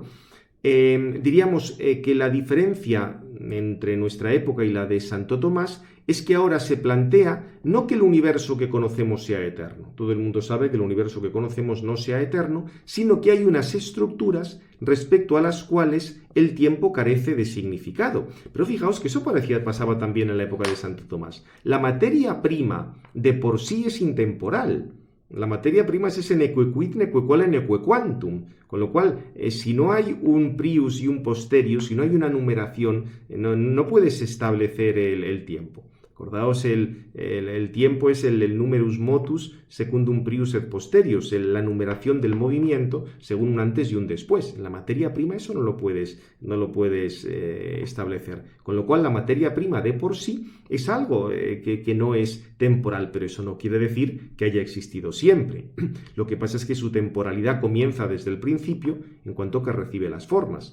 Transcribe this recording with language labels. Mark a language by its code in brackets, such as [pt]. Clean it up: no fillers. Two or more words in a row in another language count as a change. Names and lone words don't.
[es] Diríamos que la diferencia entre nuestra época y la de Santo Tomás es que ahora se plantea no que el universo que conocemos sea eterno, todo el mundo sabe que el universo que conocemos no sea eterno, sino que hay unas estructuras respecto a las cuales el tiempo carece de significado. Pero fijaos que eso pasaba también en la época de Santo Tomás. La materia prima de por sí es intemporal. La materia prima es ese [la] nequequit, nequequala, nequequantum, [es] con lo cual, si no hay un prius y un posterius, si no hay una numeración, no puedes establecer el tiempo. Acordaos, el tiempo es el [la] numerus motus secundum prius et posterius, [es] la numeración del movimiento según un antes y un después. En la materia prima eso no lo puedes establecer. Con lo cual la materia prima de por sí es algo que no es temporal, pero eso no quiere decir que haya existido siempre. Lo que pasa es que su temporalidad comienza desde el principio en cuanto que recibe las formas.